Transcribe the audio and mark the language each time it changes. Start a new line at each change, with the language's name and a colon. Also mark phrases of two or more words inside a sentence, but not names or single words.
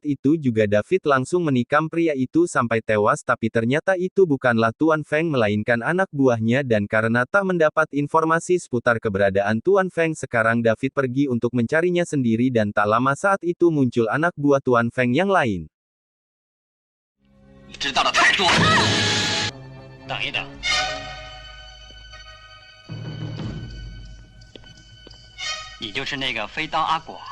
Indonesian: itu juga David langsung menikam pria itu sampai tewas tapi ternyata itu bukanlah Tuan Feng melainkan anak buahnya dan karena tak mendapat informasi seputar keberadaan Tuan Feng sekarang David pergi untuk mencarinya sendiri dan tak lama saat itu muncul anak buah Tuan Feng yang lain.
Chinese: 你知道的太多了。等一等。 你就是那个飞刀阿广。